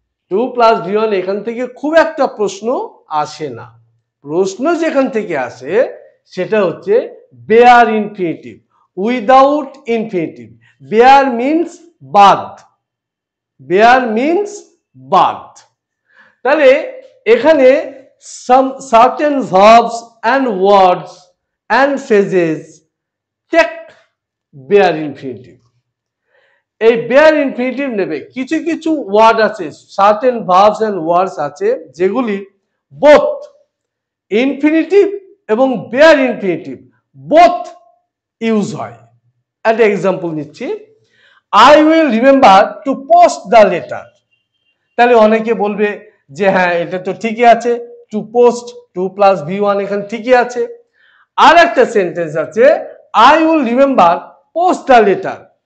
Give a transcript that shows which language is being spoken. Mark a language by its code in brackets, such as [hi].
[bn] Two plus V1 এখান থেকে খুব একটা প্রশ্ন আসে না। প্রশ্ন যেখান থেকে আসে সেটা হচ্ছে bare infinitive, without infinitive. Bear means বাদ, বেয়ার মিন্স বাদ। তাহলে এখানে [en] some certain verbs and words and phrases take bare infinitive. [bn] এই bare infinitive নেবে। কিছু কিছু ওয়ার্ড আছে, [en] certain verbs and words [bn] আছে যেগুলি both infinitive এবং bare infinitive both ইউজ হয়। একটা এক্সাম্পল নিচ্ছি, [en] I will remember to post the letter। [bn] তাহলে অনেকে বলবে যে হ্যাঁ এটা তো ঠিকই আছে, টু পোস্ট 2 + V1 এখানে ঠিকই আছে। আর একটা সেন্টেন্স আছে, [en] I will remember post the letter।